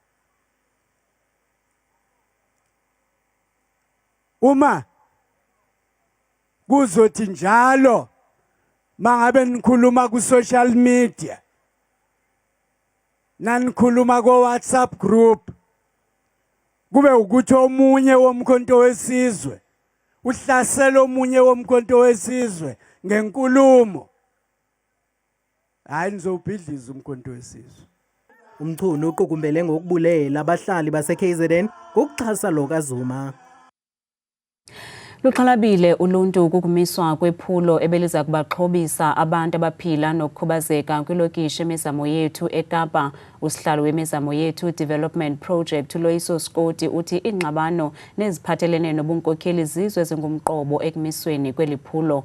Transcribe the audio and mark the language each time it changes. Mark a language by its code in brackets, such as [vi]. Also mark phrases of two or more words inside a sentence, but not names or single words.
[zu] Uma kuzothi njalo mangabe nikhuluma ku [en] social media, [zu] nanikhuluma ko WhatsApp group, kube ukuthi omunye womkhonto wesizwe uhlasela omunye womkhonto wesizwe ngenkulumo, hayi nizobhidliza umkhonto wesizwe. [xh] Umchunu uqukumbele ngokubulela abahlali base-KZN ngokuxhasa lo kaZuma. Luxhalabile uluntu ukukumiswa kwephulo ebeliza kubaxhobisa abantu abaphila nokukhubazeka kwilokishi Imizamo Yethu eKapa. Usihlalo weMizamo Yethu Development Project uLoyiso Skoti uthi ingxabano neziphathelene nobunkokheli zizwe zingumqobo ekumisweni kweliphulo.